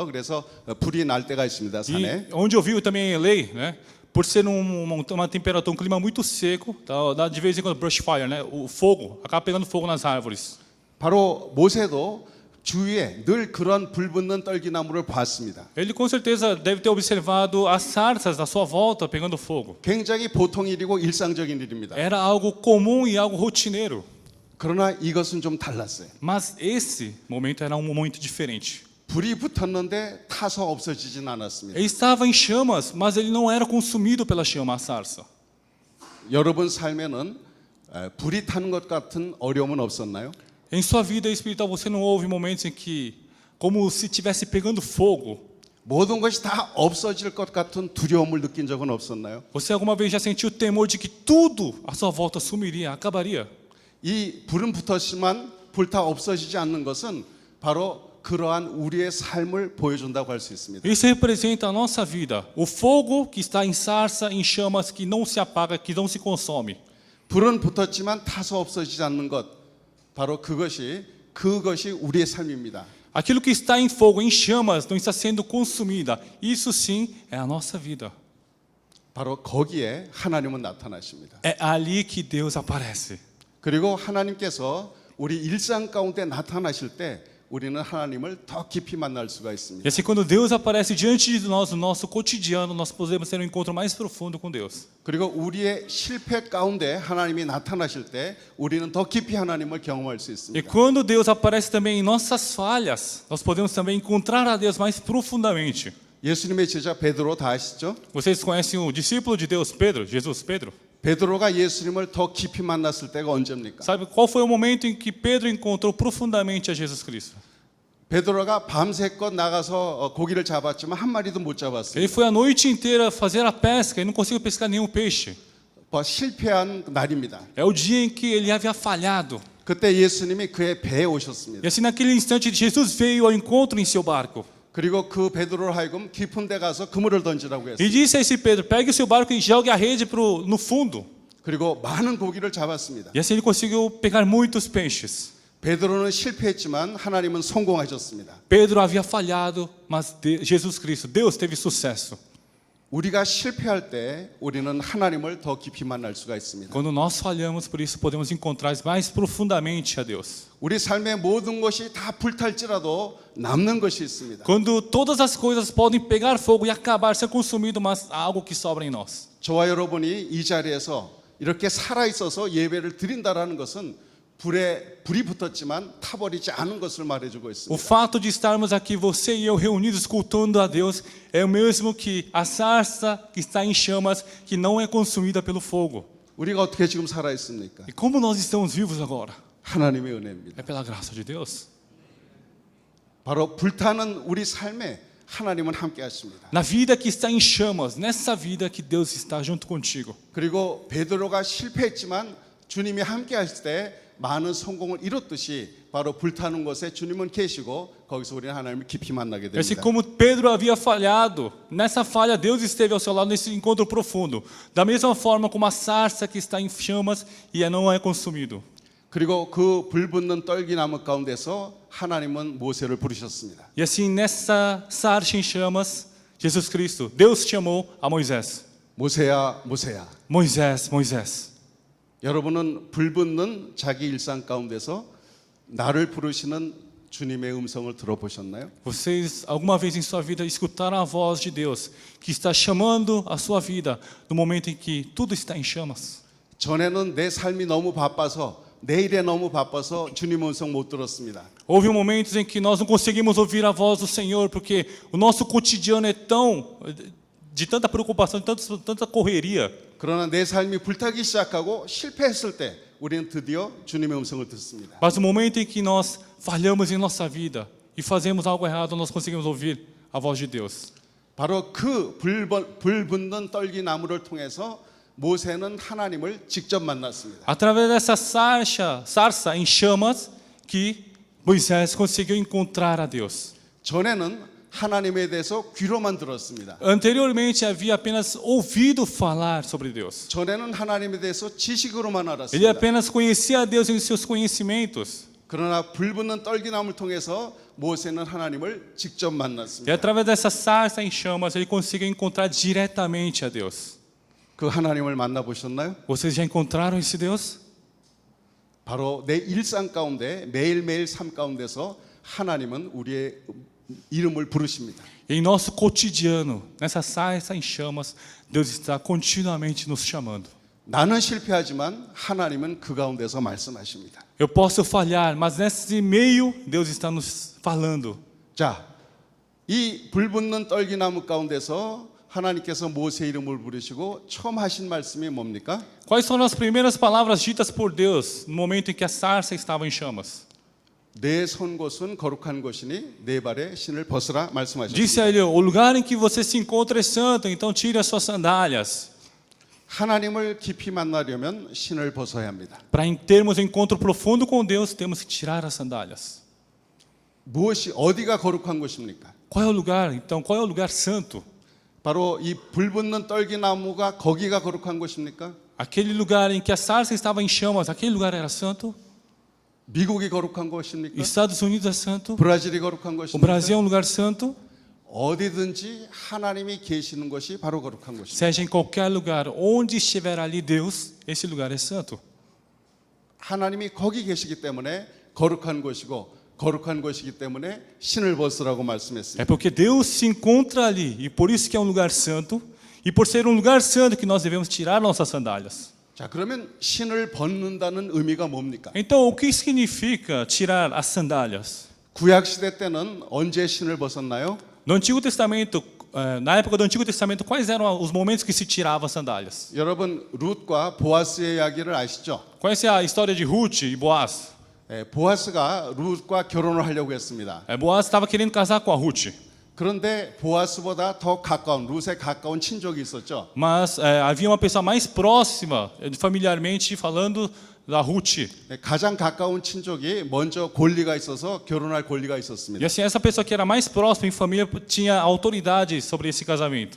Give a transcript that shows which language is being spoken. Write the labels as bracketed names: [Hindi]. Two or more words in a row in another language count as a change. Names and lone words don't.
[Korean] 그래서 불이 날 때가 있습니다. 산에. [Portuguese] E onde eu vivo também em LA, né? Por ser uma temperatura, um clima muito seco, dá de vez em quando [English] brush fire, [Portuguese] né? O fogo acaba pegando fogo nas árvores. [Korean] 바로 모세도 주위에 늘 그런 불 붙는 떨기나무를 봤습니다. [Portuguese] Ele com certeza deve ter observado as sarças à sua volta pegando fogo. [Korean] 굉장히 보통 일이고 일상적인 일입니다. [Portuguese] Era algo comum e algo rotineiro. [Korean] 그러나 이것은 좀 달랐어요. [Portuguese] Mas esse momento era um momento diferente. [Korean] 불이 붙었는데 타서 없어지진 않았습니다. [Portuguese] Ele estava em chamas, mas ele não era consumido pela chama, a sarça. [Korean] 여러분 삶에는 불이 타는 것 같은 어려움은 없었나요? [Portuguese] Em sua vida espiritual, você não houve momentos em que, como se estivesse pegando fogo, [Korean] 모든 것이 다 없어질 것 같은 두려움을 느낀 적은 없었나요? [Portuguese] você alguma vez já sentiu o temor de que tudo à sua volta sumiria, acabaria? [Korean] 이 불은 붙었지만 불타 없어지지 않는 것은 바로 그러한 우리의 삶을 보여준다고 할 수 있습니다. [Portuguese] Isso representa a nossa vida, o fogo que está em sarça, em chamas, que não se apaga, que não se consome. [Korean] 불은 붙었지만 타서 없어지지 않는 것, 바로 그것이 우리의 삶입니다. [Portuguese] Aquilo que está em fogo, em chamas, não está sendo consumida. Isso sim é a nossa vida. [Korean] 바로 거기에 하나님은 나타나십니다. [Portuguese] É ali que Deus aparece. [Korean] 그리고 하나님께서 우리 일상 가운데 나타나실 때 우리는 하나님을 더 깊이 만날 수가 [Portuguese] E [Korean] 있습니다. [Portuguese] assim, quando Deus aparece diante de nós, no nosso cotidiano, nós podemos ter um encontro mais profundo com Deus. [Korean] 그리고 우리의 실패 가운데 하나님이 나타나실 때 우리는 더 깊이 하나님을 경험할 수 [Portuguese] E [Korean] 있습니다. [Portuguese] quando Deus aparece também em nossas falhas, nós podemos também encontrar a Deus mais profundamente. [Korean] 예수님의 제자 베드로 다 아시죠? [Portuguese] Vocês conhecem o discípulo de Deus, Pedro, Jesus, Pedro? [Korean] 베드로가 예수님을 더 깊이 만났을 때가 언제입니까? [Portuguese] Sabe qual foi o momento em que Pedro encontrou profundamente a Jesus Cristo? [Korean] 베드로가 밤새껏 나가서 고기를 잡았지만 한 마리도 못 잡았어요. [Portuguese] Ele foi a noite inteira fazer a pesca e não conseguiu pescar nenhum peixe. [Korean] 실패한 날입니다. [Portuguese] É o dia em que ele havia falhado. [Korean] 그때 예수님이 그의 배에 오셨습니다. [Portuguese] E assim, naquele instante, Jesus veio ao encontro em seu barco. [Korean] 그리고 그 베드로를 하여금 깊은 데 가서 그물을 던지라고 [Portuguese] E [Korean] 했어요. [Portuguese] disse a esse Pedro: pegue o seu barco e jogue a rede no fundo. [Korean] 그리고 많은 고기를 잡았습니다. [Portuguese] E assim ele conseguiu pegar muitos peixes. [Korean] 베드로는 실패했지만 하나님은 성공하셨습니다. [Portuguese] Pedro havia falhado, mas Jesus Cristo, Deus teve sucesso. [Korean] 우리가 실패할 때 우리는 하나님을 더 깊이 만날 수가 있습니다. [Portuguese] Quando nós falhamos, por isso podemos encontrar mais profundamente a Deus. [Korean] 우리 삶의 모든 것이 다 불탈지라도 남는 것이 있습니다. [Portuguese] Quando todas as coisas podem pegar fogo e acabar, ser consumido, mas há algo que sobra em nós. [Korean] 저와 여러분이 이 자리에서 이렇게 살아 있어서 예배를 드린다라는 것은 불이 붙었지만 타버리지 않은 것을 말해주고 [Portuguese] O [Korean] 있습니다. [Portuguese] fato de estarmos aqui, você e eu, reunidos cultuando a Deus, é o mesmo que a sarça que está em chamas, que não é consumida pelo fogo. [Korean] 우리가 어떻게 지금 살아 있습니까? [Portuguese] E como nós estamos vivos agora? [Korean] 하나님의 은혜입니다. [Portuguese] É pela graça de Deus. [Korean] 바로 불타는 우리 삶에 하나님은 함께 하십니다. [Portuguese] Na vida que está em chamas, nessa vida que Deus está junto contigo. [Korean] 그리고 베드로가 실패했지만 주님이 함께 하실 때 많은 성공을 이뤘듯이 바로 불타는 곳에 주님은 계시고 거기서 우리는 하나님을 깊이 만나게 [Portuguese] E assim [Korean] 됩니다. [Portuguese] como Pedro havia falhado, nessa falha Deus esteve ao seu lado nesse encontro profundo. Da mesma forma como a sarça que está em chamas e não é consumido. [Korean] 그리고 그 불붙는 떨기나무 가운데서 하나님은 모세를 부르셨습니다. [Portuguese] E assim nessa sarça em chamas, Jesus Cristo, Deus chamou a Moisés. [Korean] 모세야, 모세야. [Portuguese] Moisés, Moisés. [Korean] 여러분은 불붙는 자기 일상 가운데서 나를 부르시는 주님의 음성을 들어보셨나요? [Portuguese] Vocês alguma vez em sua vida escutaram a voz de Deus que está chamando a sua vida no momento em que tudo está em chamas? [Korean] 전에는 내 삶이 너무 바빠서 내 일에 너무 바빠서 주님 음성 못 들었습니다. [Portuguese] Houve momentos em que nós não conseguimos ouvir a voz do Senhor porque o nosso cotidiano é tão de tanta preocupação, de tanta correria. [Korean] 그러나 내 삶이 불타기 시작하고 실패했을 때 우리는 드디어 주님의 음성을 듣습니다. [Portuguese] Mas no momento em que nós falhamos em nossa vida e fazemos algo errado, nós conseguimos ouvir a voz de Deus. [Korean] 바로 그 불붙는 떨기나무를 통해서 모세는 하나님을 직접 만났습니다. [Portuguese] Através dessa sarça em chamas que Moisés conseguiu encontrar a Deus. [Korean] 전에는 하나님에 대해서 귀로만 들었습니다. [Portuguese] Anteriormente havia apenas ouvido falar sobre Deus. [Korean] 전에는 하나님에 대해서 지식으로만 [Portuguese] Ele [Korean] 알았습니다. [Portuguese] apenas conhecia a Deus em seus conhecimentos. [Korean] 그러나 불붙는 떨기나무를 통해서 모세는 하나님을 직접 [Portuguese] E [Korean] 만났습니다. [Portuguese] através dessa sarça em chamas ele conseguiu encontrar diretamente a Deus. [Korean] 그 하나님을 만나보셨나요? [Portuguese] Vocês já encontraram esse Deus? [Korean] 바로 내 일상 가운데 매일매일 삶 가운데서 하나님은 우리의 이름을 부르십니다. [Portuguese] Em nosso cotidiano, nessa sarça em chamas, Deus está continuamente nos chamando. [Korean] 나는 실패하지만 하나님은 그 가운데서 말씀하십니다. [Portuguese] Eu posso falhar, mas nesse meio Deus está nos falando. [Korean] 자, 이 불붙는 떨기나무 가운데서 하나님께서 모세 이름을 부르시고 처음 하신 말씀이 뭡니까? [Portuguese] Quais foram as primeiras palavras ditas por Deus no momento em que a sarça estava em chamas? [Korean] 내 선 곳은 거룩한 곳이니 내 발에 신을 벗으라 말씀하셨습니다. [Portuguese] Disse a ele: o lugar em que você se encontra é santo, então tire as suas sandálias. [Korean] 하나님을 깊이 만나려면 신을 벗어야 합니다. [Portuguese] Para termos um encontro profundo com Deus, temos que tirar as sandálias. [Korean] 무엇이 어디가 거룩한 곳입니까? [Portuguese] Qual é o lugar? Então, qual é o lugar santo? [Korean] 바로 이 불붙는 떨기나무가 거기가 거룩한 곳입니까? [Portuguese] Aquele lugar em que a sarça estava em chamas, aquele lugar era santo? [Korean] 미국이 거룩한 곳입니까? [Portuguese] Estados Unidos é santo? [Korean] 브라질이 거룩한 [Portuguese] O [Korean] 곳입니까? [Portuguese] Brasil é um lugar santo? [Korean] 어디든지 하나님이 계시는 것이 바로 거룩한 곳입니다. [Portuguese] Seja em qualquer lugar, onde estiver ali Deus, esse lugar é santo. [Korean] 하나님이 거기 계시기 때문에 거룩한 곳이고 거룩한 곳이기 때문에 신을 벗으라고 [Portuguese] É [Korean] 말씀했습니다. [Portuguese] porque Deus se encontra ali, e por isso que é um lugar santo, e por ser um lugar santo que nós devemos tirar nossas sandálias. [Korean] 자, 그러면 신을 벗는다는 의미가 뭡니까? [Portuguese] Então, o que significa tirar as sandálias? [Korean] 구약 시대 때는 언제 신을 벗었나요? [Portuguese] No Antigo Testamento, na época do Antigo Testamento, quais eram os momentos que se tirava as sandálias? [Korean] 여러분 룻과 보아스의 이야기를 아시죠? [Portuguese] Conhece a história de Ruth e Boaz? [Korean] 보아스가 룻과 결혼을 하려고 했습니다. [Portuguese] Boaz estava querendo casar com a Ruth, [Korean] 그런데 보아스보다 더 가까운 룻에 가까운 친족이 있었죠. [Portuguese] mas havia uma pessoa mais próxima, familiarmente falando, da Ruth. [Korean] 가장 가까운 친족이 먼저 권리가 있어서 결혼할 권리가 [Portuguese] E [Korean] 있었습니다. [Portuguese] assim, essa pessoa que era mais próxima em família tinha autoridade sobre esse casamento.